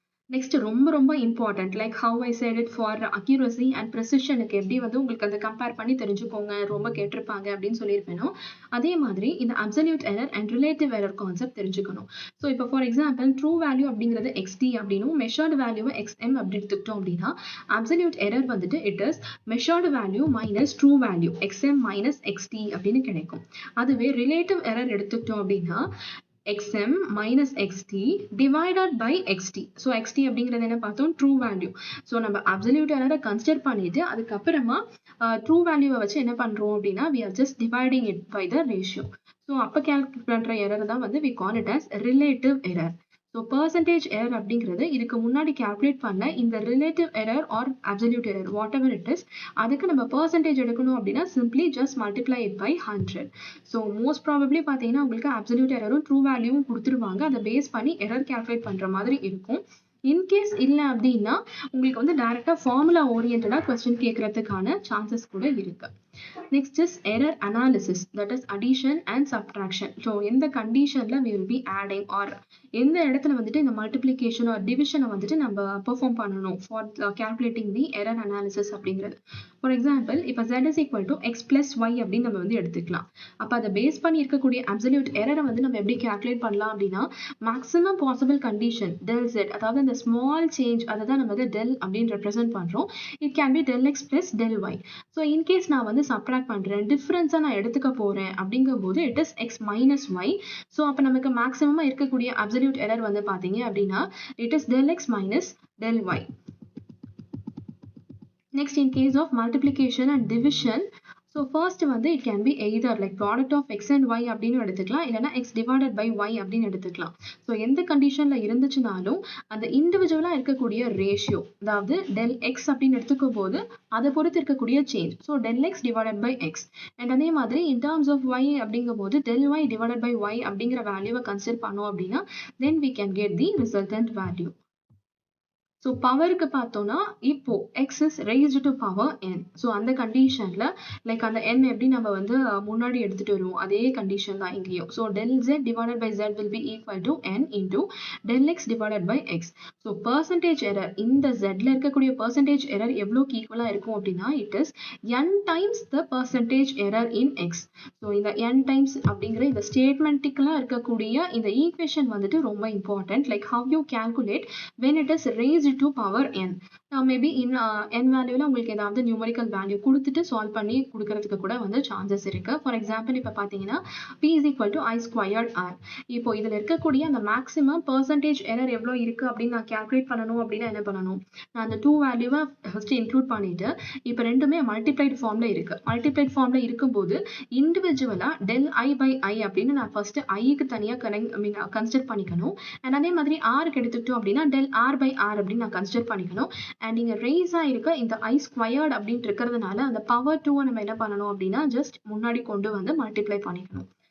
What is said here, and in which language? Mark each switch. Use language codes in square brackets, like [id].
[ta] Next ரொம்ப ரொம்ப important like [en] how I set it [ta] for accuracy and ப்ரெசிஷனுக்கு எப்படி வந்து உங்களுக்கு அதை கம்பேர் பண்ணி தெரிஞ்சுக்கோங்க ரொம்ப கேட்டிருப்பாங்க அப்படின்னு சொல்லியிருப்பேனோ அதே மாதிரி இந்த absolute error and relative error concept தெரிஞ்சுக்கணும். ஸோ இப்போ ஃபார் எக்ஸாம்பிள் ட்ரூ வேல்யூ அப்படிங்கிறது எக்ஸ்டி அப்படின்னும் மெஷர்டு வேல்யூவை எக்ஸ்எம் அப்படி எடுத்துக்கிட்டோம் அப்படின்னா அப்சல்யூட் எரர் வந்துட்டு [en] it is measured value minus true value [ta] XM minus XT அப்படின்னு கிடைக்கும். அதுவே ரிலேட்டிவ் எரர் எடுத்துக்கிட்டோம் அப்படின்னா [en] xm minus xt divided by xt. [ta] so xt அப்படிங்கிறது என்ன பார்த்தோம் ட்ரூ வேல்யூ. ஸோ நம்ம அப்சல்யூட் எரரை கன்சிடர் பண்ணிட்டு அதுக்கப்புறமா ட்ரூ வேல்யூவை வச்சு என்ன பண்றோம் அப்படின்னா [en] we are just dividing it by the ratio. [ta] So அப்போ கால்குலேட் பண்ற எரர் தான் வந்து [en] we call it as relative error. [ta] So percentage error அப்படிங்கிறது இதுக்கு முன்னாடி கால்குலேட் பண்ண இந்த relative error R absolute error [en] whatever it is [ta] அதுக்கு நம்ம பர்சன்டேஜ் எடுக்கணும் அப்படின்னா [en] Simply just multiply it by 100. [ta] So most probably பார்த்தீங்கன்னா உங்களுக்கு அப்சல்யூட் எரரும் ட்ரூ வேல்யூவும் கொடுத்துருவாங்க. அதை பேஸ் பண்ணி எரர் கால்குலேட் பண்ற மாதிரி இருக்கும். இன்கேஸ் இல்லை அப்படின்னா உங்களுக்கு வந்து டைரக்டா ஃபார்முலா ஓரியன்டா கொஸ்டின் கேட்கறதுக்கான சான்சஸ் கூட இருக்கு. [en] Next is error analysis, that is addition and subtraction. [ta] So எந்த கண்டிஷன்ல [en] we will be adding or [ta] எந்த இடத்துல வந்துட்டு இந்த multiplication or division வந்துட்டு நம்ம perform பண்ணணும் [en] for calculating the error analysis [ta] அப்படிங்கிறது. [en] For example இப்போ z is equal to x plus y [ta] அப்படின்னு நம்ம வந்து எடுத்துக்கலாம். அப்ப அதை பேஸ் பண்ணி இருக்கக்கூடிய absolute error வந்து நம்ம எப்படி calculate பண்ணலாம் அப்படின்னா maximum possible condition del z அதாவது இந்த small change அதை தான் நம்ம வந்து del அப்படின்னு represent பண்றோம். [en] It can be del x plus del y. [ta] So in case நான் வந்து சப்ட்ராக்ட் பண்றேன் டிஃபரன்ஸா நான் எடுத்துக்க போறேன் அப்படிங்கும்போது [en] It is x minus y. [ta] So அப்போ நமக்கு மேக்ஸிமமா இருக்கக்கூடிய அப்சல்யூட் எரர் வந்து பாத்தீங்க அப்படின்னா [en] It is del x minus del y. [ta] Next in case of multiplication and division so first வந்து it can be either like product of X and Y அப்படின்னு எடுத்துக்கலாம் இல்லைனா எக்ஸ் டிவைடட் பை ஒய் அப்படின்னு எடுத்துக்கலாம். So எந்த கண்டிஷன்ல இருந்துச்சுனாலும் அந்த இண்டிவிஜுவலா இருக்கக்கூடிய ரேஷியோ அதாவது டெல் எக்ஸ் அப்படின்னு எடுத்துக்கும் போது அதை பொறுத்து இருக்கக்கூடிய change so Dell X divided by X and அதே மாதிரி இன் டர்ம்ஸ் ஆஃப் ஒய் அப்படிங்கும் போது del Y divided by Y அப்படிங்கிற வேல்யூவை கன்சிடர் பண்ணோம் அப்படின்னா [en] Then we can get the resultant value. So [ta] பவருக்கு பார்த்தோம்னா இப்போ [en] x is raised to power n. [ta] So அந்த கண்டிஷன்ல லைக் அந்த n எப்படி நம்ம வந்து முன்னாடி எடுத்துட்டு வருவோம் அதே கண்டிஷன் தான் இங்கேயும். [en] So del z divided by z will be equal to n into del x divided by x. [ta] So percentage error இந்த zல இருக்கக்கூடிய பர்சன்டேஜ் எரர் எவ்வளோக்கு ஈக்குவலா இருக்கும் அப்படின்னா [en] It is n times the percentage error in x. [ta] So இந்த n times அப்படிங்கிற இந்த ஸ்டேட்மெண்ட்டிக்கலா இருக்கக்கூடிய இந்த ஈக்குவேஷன் வந்துட்டு ரொம்ப important [en] Like how you calculate when it is raised to power n. [ta] Maybe n வேல்யூல உங்களுக்கு ஏதாவது நியூமரிக்கல் வேல்யூ கொடுத்துட்டு சால்வ் பண்ணி கொடுக்கறதுக்கு கூட வந்து சான்சஸ் இருக்கு. [en] for example [ta] இப்போ பார்த்தீங்கன்னா [en] p is equal to i squared r. [ta] இப்போ இதுல இருக்கக்கூடிய அந்த மேக்ஸிமம் பர்சன்டேஜ் எரர் எவ்வளோ இருக்கு அப்படின்னு நான் கால்குலேட் பண்ணணும் அப்படின்னா என்ன பண்ணணும் நான் அந்த டூ வேல்யூவை ஃபர்ஸ்ட் இன்க்ளூட் பண்ணிட்டு இப்போ ரெண்டுமே மல்டிப்ளைட் ஃபார்ம்ல இருக்கு. மல்டிப்ளைட் ஃபார்ம்ல இருக்கும்போது இண்டிவிஜுவலா டெல் ஐ பை ஐ அப்படின்னு நான் ஃபர்ஸ்ட் ஐக்கு தனியா கன்சிடர் பண்ணிக்கணும் அண்ட் அதே மாதிரி ஆருக்கு எடுத்துக்கிட்டோம் அப்படின்னா டெல் ஆர் பை ஆர் அப்படின்னு நான் கன்சிடர் பண்ணிக்கணும் அண்ட் இங்க ரேஸ் ஆயிருக்க இந்த ஐ ஸ்கொயர்ட் அப்படின்னு இருக்கிறதுனால அந்த பவர் 2 நம்ம என்ன பண்ணணும் அப்படின்னா ஜஸ்ட் முன்னாடி கொண்டு வந்து மல்டிப்ளை பண்ணிக்கணும்.